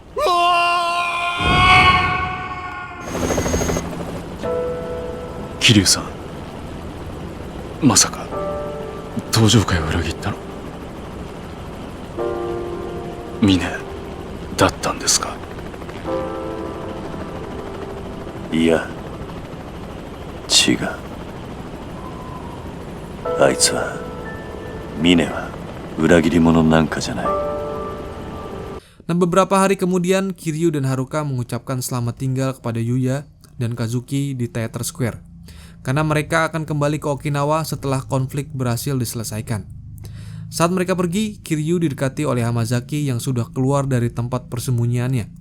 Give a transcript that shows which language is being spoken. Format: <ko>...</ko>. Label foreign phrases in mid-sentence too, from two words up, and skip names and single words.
<ja>桐生さん、まさか登場会を裏切ったのミネだったんですか？いや、違う。あいつは、ミネは裏切り者なんかじゃない。</ja> <id>Dan beberapa hari kemudian, Kiryu dan Haruka mengucapkan selamat tinggal kepada Yuya dan Kazuki di Theater Square. Karena mereka akan kembali ke Okinawa setelah konflik berhasil diselesaikan. Saat mereka pergi, Kiryu didekati oleh Hamazaki yang sudah keluar dari tempat persembunyiannya.</id>